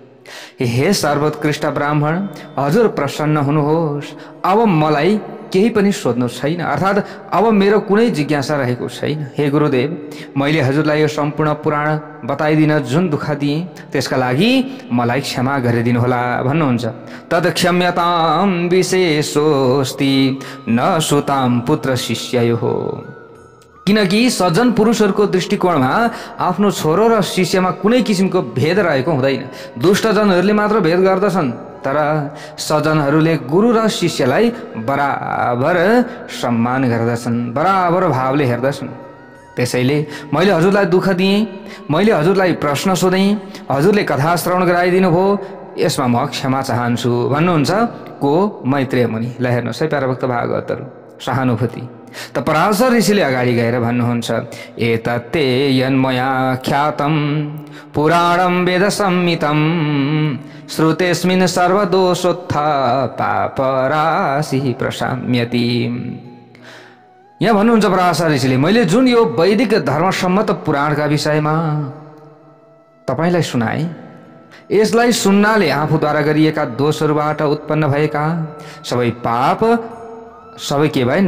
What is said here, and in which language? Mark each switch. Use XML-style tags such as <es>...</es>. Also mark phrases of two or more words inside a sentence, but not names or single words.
<ne>हे सर्वोत्कृष्ट ब्राह्मण, हजुर प्रसन्न हुनुहोस्। अब मलाई केही पनि सोध्नु छैन, अर्थात् अब मेरो कुनै जिज्ञासा रहेको छैन। हे गुरुदेव, मैले हजुरलाई यो सम्पूर्ण पुराण बताइदिन जुन दुःख दिएँ त्यसका लागि मलाई क्षमा गरिदिनुहोला भन्नुहुन्छ।</ne> <sa>तद क्षम्यतां विशेषोस्ति न सुतां पुत्र शिष्ययोः।</sa> <ne>किनकि सज्जन पुरुषहरूको दृष्टिकोणमा आफ्नो छोरो र शिष्यमा कुनै किसिमको भेद रहेको हुँदैन। दुष्टजनहरूले मात्र भेद गर्दछन्, तर सज्जनहरूले गुरु र शिष्यलाई बराबर सम्मान गर्दछन्, बराबर भावले हेर्दछन्। त्यसैले मैले हजुरलाई दुःख दिएँ, मैले हजुरलाई प्रश्न सोधेँ, हजुरले कथा श्रवण गराइदिनु भयो, यसमा म क्षमा चाहन्छु भन्नुहुन्छ को? मैत्रेय मुनि। ल हेर्नुहोस् है प्यारा भक्त भागवतहरू, सहानुभूति। त पराशर ऋषिले अगाडि गएर भन्नुहुन्छ,</ne> <sa>एतत्ते यन्मया ख्यातं पुराणं वेद संहितं श्रुतेस्मिन् सर्वदोषोत्थ पापराशिः प्रशाम्यति।</sa> <ne>यहाँ भन्नुहुन्छ पराशर ऋषिले, मैले जुन यो वैदिक धर्मसम्मत पुराणका विषयमा तपाईलाई सुनाएँ, यसलाई सुन्नाले आफूद्वारा गरिएका दोषहरूबाट उत्पन्न भएका सबै पाप सबै के भए?</ne>